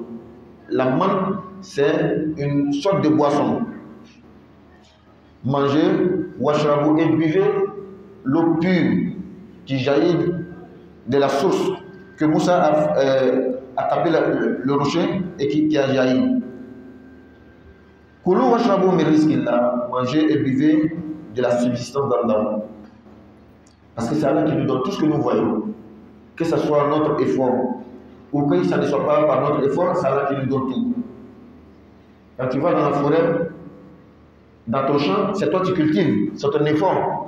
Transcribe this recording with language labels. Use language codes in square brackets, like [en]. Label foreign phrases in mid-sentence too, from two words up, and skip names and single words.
[fr] La man c'est une sorte de boisson. Mangez, washrabu, et buvez l'eau pure qui jaillit de la source que Moussa a tapé le rocher et qui a jailli. [ar] كلوا واشربوا من رزق الله, [fr] mangez et buvez de la subsistance d'Allah. Parce que c'est Allah qui nous donne tout ce que nous voyons. Que ce soit notre effort ou que ça ne soit pas par notre effort, c'est Allah qui nous donne tout. Quand tu vas dans la forêt, dans ton champ, c'est toi qui cultives, c'est ton effort.